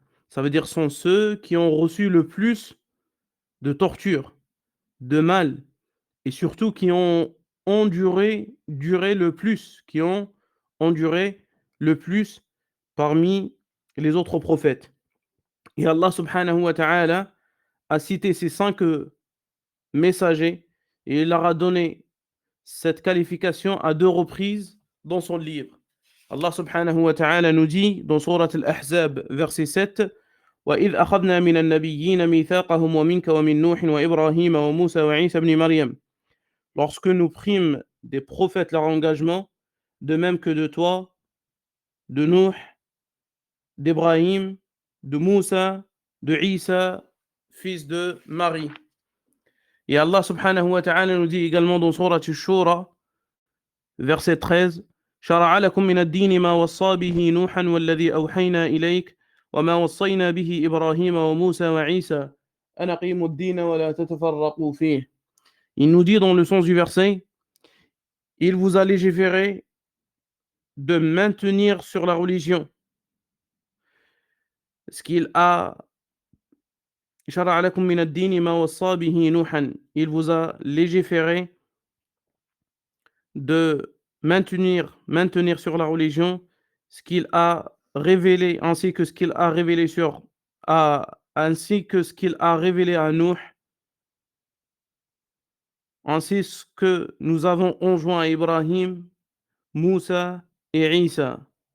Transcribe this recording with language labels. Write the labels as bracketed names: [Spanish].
[French] Ça veut dire sont ceux qui ont reçu le plus de torture, de mal, et surtout qui ont duré le plus, qui ont enduré le plus parmi les autres prophètes. Et Allah subhanahu wa ta'ala a cité ces cinq messagers et il leur a donné cette qualification à deux reprises dans son livre. Allah subhanahu wa ta'ala nous dit dans Surat Al-Ahzab, verset 7, [Arabic] وَإِذْ أَخَذْنَا مِنَ النَّبِيِّينَ مِيثَاقَهُمْ وَمِنْكَ وَمِنْ نُوحٍ وَإِبْرَاهِيمَ وَمُوسَى وَعِيسَى بْنِ مَرْيَمَ. [French] Lorsque nous prîmes des prophètes leur engagement, de même que de toi, de Nuh, d'Ibrahim, de Moussa, de Isa, fils de Marie. Et Allah subhanahu wa ta'ala nous dit également dans Surat Ash-Shura, verset 13, [Arabic] شرع لكم من الدين ما وصى به نوحا والذي أوحينا إليك وما وصينا به إبراهيم وموسى وعيسى أن أقيموا الدين ولا تتفرقوا فيه. [French] Il nous dit dans le sens du verset, il vous a légiféré de maintenir sur la religion ce qu'il a [Arabic] شرع لكم من الدين ما وصى به نوحا. [French] Il vous a légiféré de maintenir sur la religion ce qu'il a révélé ainsi que ce qu'il a révélé à Nuh, ainsi que nous avons enjoint à Ibrahim, Moussa et Isa.